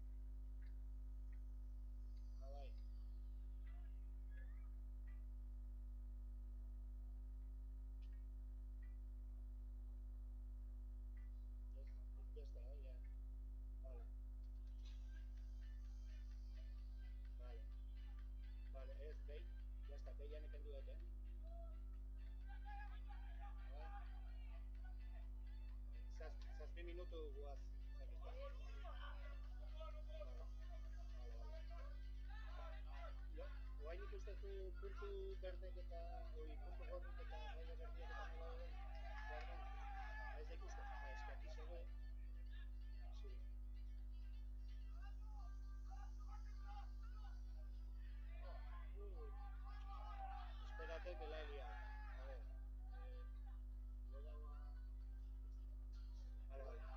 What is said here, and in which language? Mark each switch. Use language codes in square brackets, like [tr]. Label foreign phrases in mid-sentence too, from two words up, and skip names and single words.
[es] Ah, vale. Ya está, ya. Vale. Vale, es bait. Ya está, que ya me [eu] kendu dut, Zazpi minutu guaz. Oain ikusten du puntu berdek eta puntu gorrik eta raia berdiak eta nola dauden kuadron. Ez da ikusten. [es] Ez que aquí se ve. Sí. Espérate que la he liado. A ver. Le he dado a... Vale.